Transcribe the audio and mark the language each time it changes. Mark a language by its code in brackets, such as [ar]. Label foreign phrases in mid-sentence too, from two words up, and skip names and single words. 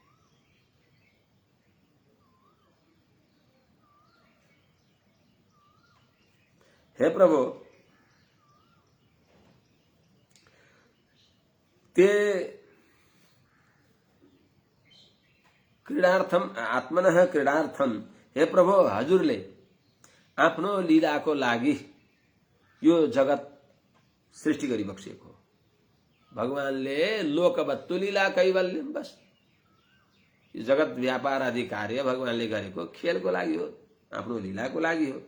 [sa] हे प्रभो, ते क्रीडार्थम आत्मनः क्रीडार्थम, हे प्रभो, [ne] हजुरले आफ्नो लीलाको लागि यो जगत सृष्टि गरी बक्सिएको हो। भगवानले [sa] लोकवत्तु लीला कैवल्यम, [ne] बस यो जगत व्यापार आदि कार्य भगवानले गरेको खेलको लागि हो, आफ्नो लीलाको लागि हो।